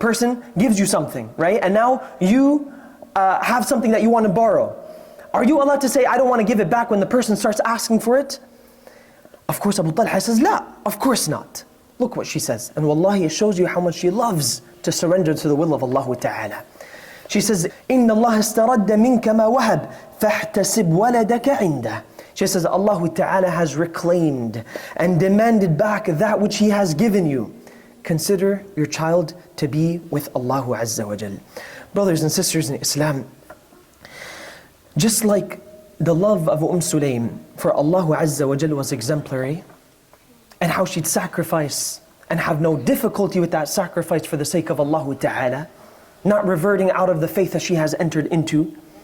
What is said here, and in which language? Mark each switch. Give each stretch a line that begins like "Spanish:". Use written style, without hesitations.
English: A person gives you something, right? And now you have something that you want to borrow. Are you allowed to say, I don't want to give it back when the person starts asking for it? Of course, Abu Talha says, La, of course not. Look what she says. And wallahi, it shows you how much she loves to surrender to the will of Allah Ta'ala. She says,
Arabic: إِنَّ اللَّهَ اسْتَرَدَّ مِنْكَ مَا وَهَبْ فَاحْتَسِبْ وَلَدَكَ عِنْدَهُ.
English: She says, Allah Ta'ala has reclaimed and demanded back that which He has given you. Consider your child to be with Allah Azza wa Jal. Brothers and sisters in Islam, just like the love of Sulaim for Allah Azza wa Jal was exemplary, and how she'd sacrifice and have no difficulty with that sacrifice for the sake of Allah Ta'ala, not reverting out of the faith that she has entered into,